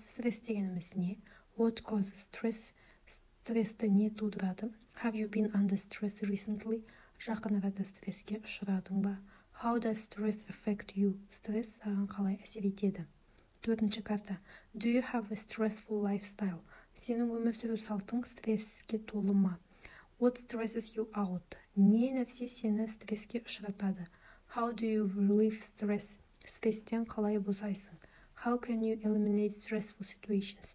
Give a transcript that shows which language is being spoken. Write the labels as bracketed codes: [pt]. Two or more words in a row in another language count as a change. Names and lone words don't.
[kk] Стресс дегеніміз не? [en] What causes stress? [kk] Стрессті не тудырады? [en] Have you been under stress recently? [kk] Жақын арада стресске ұшырадың ба? [en] How does stress affect you? [kk] Стресс саған қалай әсер етеді? Төртінші карта. [en] Do you have a stressful lifestyle? [kk] Сенің өмір сүру салтың стресске толы ма? [en] What stresses you out? [kk] Не нәрсе сені стресске ұшыратады? [en] How do you relieve stress? [kk] Стресстен қалай босайсың? [en] How can you eliminate stressful situations?